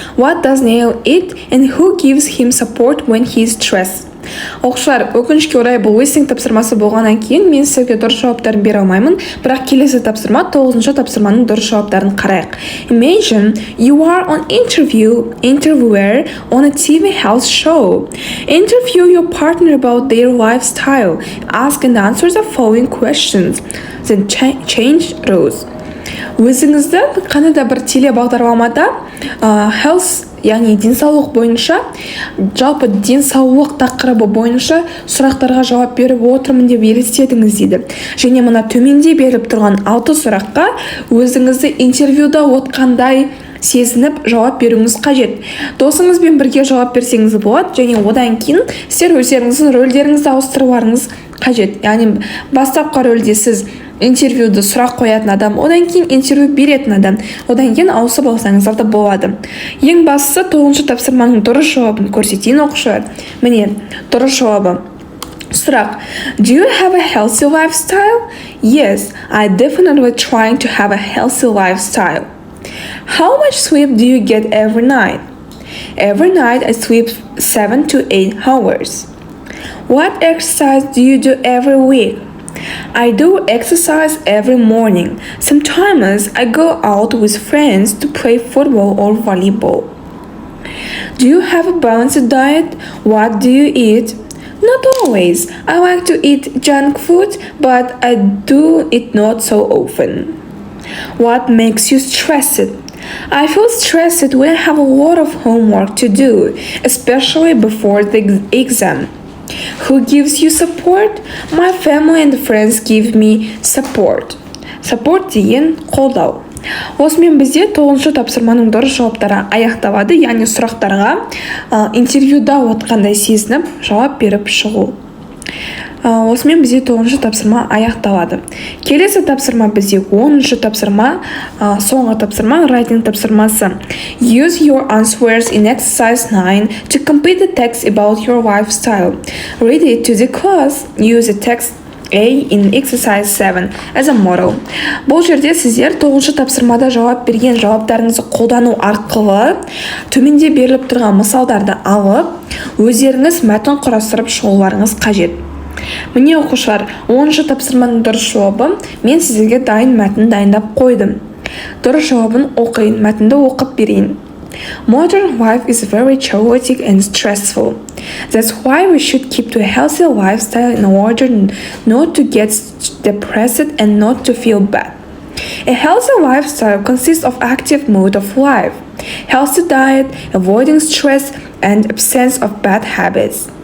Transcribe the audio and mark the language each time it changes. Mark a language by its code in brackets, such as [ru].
[en] What does Neil eat? And who gives him support when he is stressed? [kk] Оқушылар, өкінішке орай бұл listening тапсырмасы болғаннан кейін мен сіздерге дұрыс жауаптарын бере алмаймын, бірақ келесі тапсырма 9-ші тапсырманың дұрыс жауаптарын қарайық. [en] Imagine you are on interviewer on a TV health show. Interview your partner about their lifestyle. Ask and answer the following questions. Then change roles. [kk] Өзіңізді қандай да бір телебағдарламада health, яғни денсаулық бойынша, жалпы денсаулық тақырыбы бойынша сұрақтарға жауап беріп отырмын деп елестетіңіз дейді. Және мына төменде беріліп тұрған 6 сұраққа өзіңізді интервьюда отқандай сезініп жауап беруіңіз қажет. Досыңызбен бірге жауап берсеңіз болады, және одан кейін сіздер өздеріңіздің рөлдеріңізді ауыстыруларыңыз қажет. Яғни бастапқы рөлде сіз интервьюді сұрақ қоятын адам, одан кейін интервью беретін адам, одан кейін ауысып алсаңыздар да болады. Ең бастысы 9-ші тапсырманың дұрыс жауабын көрсетейін оқушылар. Міне, дұрыс жауабы. Сұрақ. [en] Do you have a healthy lifestyle? Yes, I definitely trying to have a healthy lifestyle. How much sleep do you get every night? Every night I sleep 7 to 8 hours. What exercise do you do every week? I do exercise every morning. Sometimes I go out with friends to play football or volleyball. Do you have a balanced diet? What do you eat? Not always. I like to eat junk food, but I do it not so often. What makes you stressed? I feel stressed when I have a lot of homework to do, especially before the exam. Who gives you support? My family and friends give me support. [kk] Support деген қолдау. Осымен бізде 9-шы тапсырманың дұрыс жауаптары аяқталады, яғни сұрақтарға интервьюда отқандай сезініп жауап беріп шығу. Осымен бізде 9-шы тапсырма аяқталады. Келесі тапсырма бізде 10-шы тапсырма, соңғы тапсырма, writing тапсырмасы. [en] Use your answers in exercise 9 to complete the text about your lifestyle. Read it to the class. Use the text A in exercise 7 as a model. [kk] Бұл жерде сіздер 9-шы тапсырмада жауап берген жауаптарыңызды қолдану арқылы төменде беріліп тұрған мысалдарды алып, өздеріңіз мәтін құрастырып шығуларыңыз қажет. Міне оқушылар, 10-шы тапсырманың дұрыс жауабы, мен сіздерге дайын мәтін дайындап қойдым. Дұрыс жауабын оқиын, мәтінді оқып берейін. [en] Modern life is very chaotic and stressful. That's why we should keep to a healthy lifestyle in order not to get depressed and not to feel bad. A healthy lifestyle consists of active mode of life, healthy diet, avoiding stress, and absence of bad habits.